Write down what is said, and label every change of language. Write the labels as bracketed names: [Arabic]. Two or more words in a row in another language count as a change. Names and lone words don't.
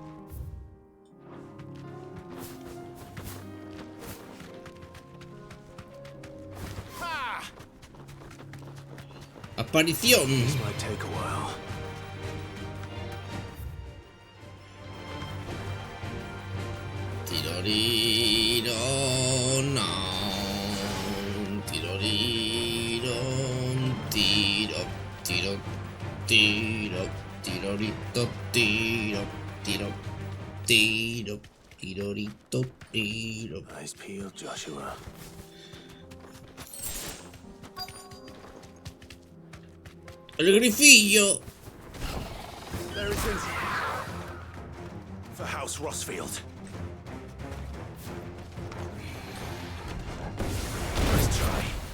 [English] Aparición. This might take a while. Tiroriro, no. Tiroriro, tiro, tiro, tiro, tirorito, tiro, tiro, tiro, tirorito, tiro. Eyes peeled, Joshua. [Spanish] El grifillo. [English] There it is. For House Rosfield. Let's try.